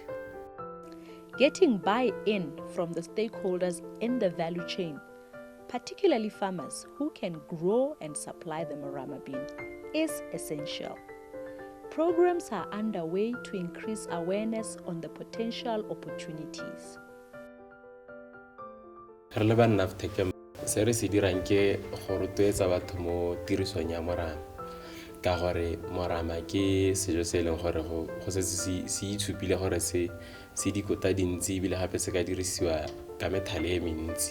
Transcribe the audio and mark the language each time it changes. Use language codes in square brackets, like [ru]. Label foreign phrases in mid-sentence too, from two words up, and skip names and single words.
[en] Getting buy-in from the stakeholders in the value chain, particularly farmers who can grow and supply the Morama bean, is essential. Programs are underway to increase awareness on the potential opportunities. [tn] Re le banna se re se dirang ke go rotloetsa batho mo tirisong ya morama. ka gore morama ke sejo se leng gore go se itshupile gore se dikota dintsi ebile gape se ka dirisiwa ka methale e mentsi.